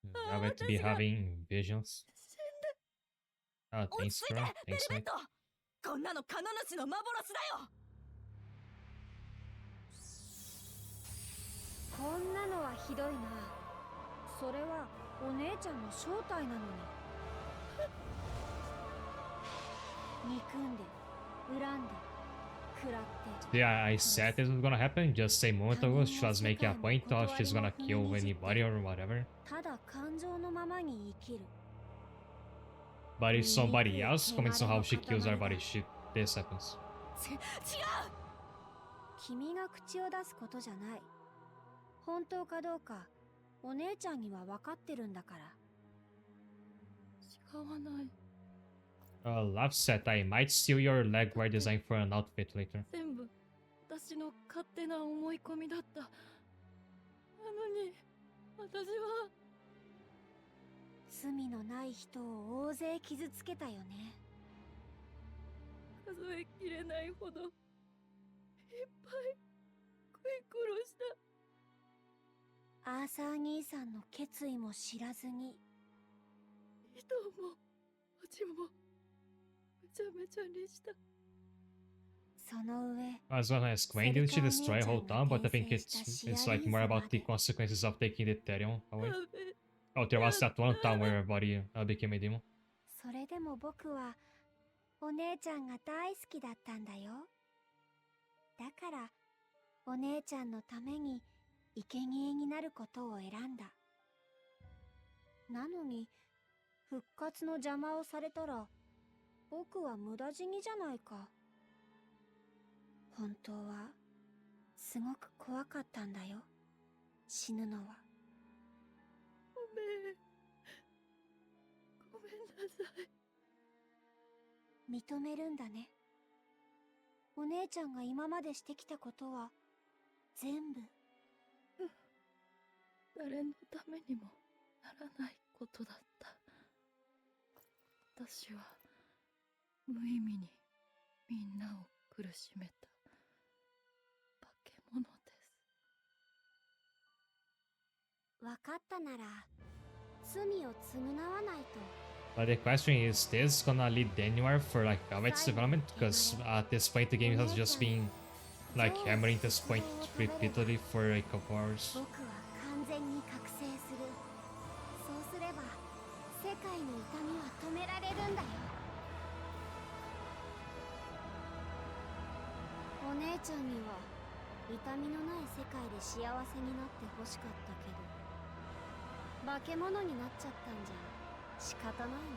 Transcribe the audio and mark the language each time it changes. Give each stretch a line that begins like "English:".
English: I went to be having visions. Thanks, bro. Thanks, mate.
Japanese: こんなのカノ主の幻だよ。こんなのはひどいな。それはお姉ちゃんの正体なのに。憎んで、恨んで、食らって。
English: Yeah, I said this was gonna happen just a moment ago. She was making a point of she's gonna kill anybody or whatever.
Japanese: ただ感情のままに生きる。
English: But if somebody else comments on how she kills everybody, this happens.
Japanese: 違う。君が口を出すことじゃない。本当かどうか、お姉ちゃんには分かってるんだから。違わない。
English: Love said I might steal your legwear design for an outfit later.
Japanese: 全部私の勝手な思い込みだった。なのに私は罪のない人を大勢傷つけたよね。数えきれないほどいっぱい食い殺した。アーサー兄さんの決意も知らずに。人も町もめちゃめちゃにした。その上
English: I was gonna ask, when did she destroy a whole town? But I think it's like more about the consequences of taking the Ethereum away. Oh, there was that one town where everybody became a demon.
Japanese: それでも僕はお姉ちゃんが大好きだったんだよ。だからお姉ちゃんのために生贄になることを選んだ。なのに復活の邪魔をされたら僕は無駄死にじゃないか。本当はすごく怖かったんだよ、死ぬのは。ごめんなさい。認めるんだね。お姉ちゃんが今までしてきたことは全部。誰のためにもならないことだった。私は無意味にみんなを苦しめた化け物です。分かったなら罪を償わないと。
English: But the question is this gonna lead anywhere for like Gavet's development? Because at this point the game has just been like hammering this point repeatedly for a couple hours.
Japanese: 僕は完全に覚醒する。そうすれば世界の痛みは止められるんだよ。お姉ちゃんには痛みのない世界で幸せになってほしかったけど、化け物になっちゃったんじゃ仕方ないね。